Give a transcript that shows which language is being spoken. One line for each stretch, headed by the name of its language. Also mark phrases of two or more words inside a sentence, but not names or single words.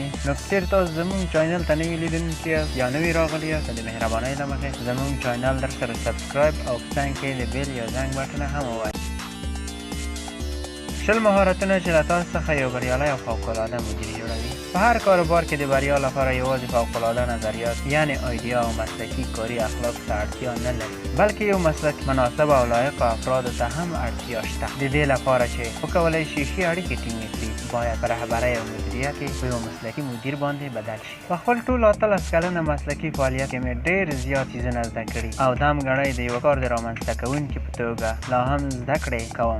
Pashto: نو که چیرې تاسو زموږ چینل ته نوي لیدونکي یاست یا نوي راغلي یاست، د مهربانۍ له مخې زموږ چینل در سره سبسکرایب او په څنګ کې د بیل یا زنګ بټن هم ووهئ. شل مهارتونه چې له تاسو څخه یو بریالی او فوق‌العاده مدیر جوړوي. په هر کاروبار کې د بریا لپاره یوازې فوق‌العاده نظریات یعنی ایدیا او مسلکي کاري اخلاق ته اړتیا نه لري، بلکې یو مسلک مناسب او لایق افرادو ته هم اړتیا شته. د دې لپاره چې وکولی شي ښې اړیکې ټینګې کړي، باید په رهبرۍ او مدیریت کې په یو مسلکي مدیر باندې بدل شي. په خپل ټول 18 کلنه مسلکي فعالیت کې مې ډېر زیات څیزونه زده کړي او دا هم ګڼئ د یو کار د رامنځته کوونکي په توګه لا هم زده کړې کوم.